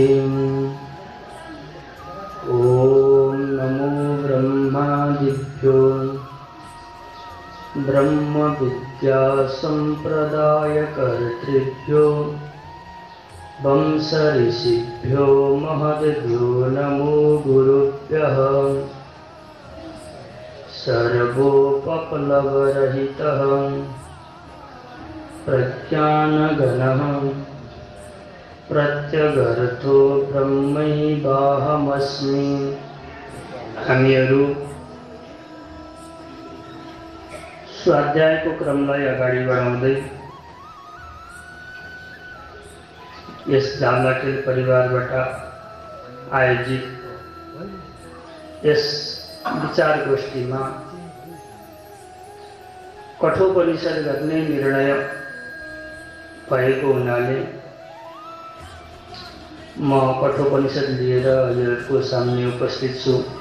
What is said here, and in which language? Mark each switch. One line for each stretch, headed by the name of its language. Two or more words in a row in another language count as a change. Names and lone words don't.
Sanskrit: ॐ नमो ब्रह्मादिभ्यो ब्रह्म विद्या संप्रदायकर्तृभ्यो वंश ऋषिभ्यो महद्भ्यो नमो गुरुभ्यः। सर्वोपप्लवरहितः प्रज्ञानघनः प्रत्यगर्थो ब्रह्मैवाहमस्मि।
Nepali: हामीहरू स्वाध्यायको क्रमलाई अगाडि बढाउँदै यस जामलाखेल परिवारबाट आयोजित यस विचार गोष्ठीमा कठोपनिषद गर्ने निर्णय भएको हुनाले म कठोपनिषद लिएर हजुरहरूको सामने उपस्थित छु।